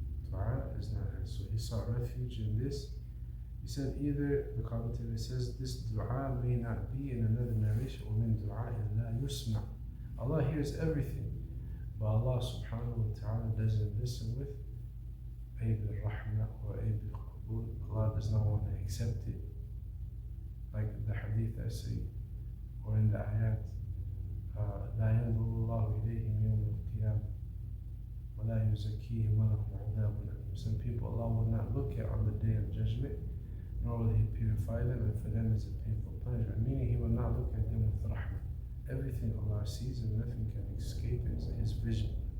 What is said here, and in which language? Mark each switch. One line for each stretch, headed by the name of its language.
English: Dua is not answered. So he sought refuge in this. He said either, the commentator says, this dua may not be in another narration,
Arabic: وَمِن دُعَاءٍ لَا يُسْمَعُ.
English: Allah hears everything, but Allah subhanahu wa ta'ala doesn't listen with Aib al-Rahmah or Aib al-Qabul. Allah does not want to accept it. Like the hadith I say, or in the ayat,
Arabic: لا ينظر الله إليهم يوم القيامة ولا يزكيهم ولهم عذاب أليم.
English: Some people Allah will not look at on the day of judgment, nor will He purify them, and for them is a painful punishment. Meaning He will not look at them with rahmah. Everything Allah sees and nothing can escape His vision.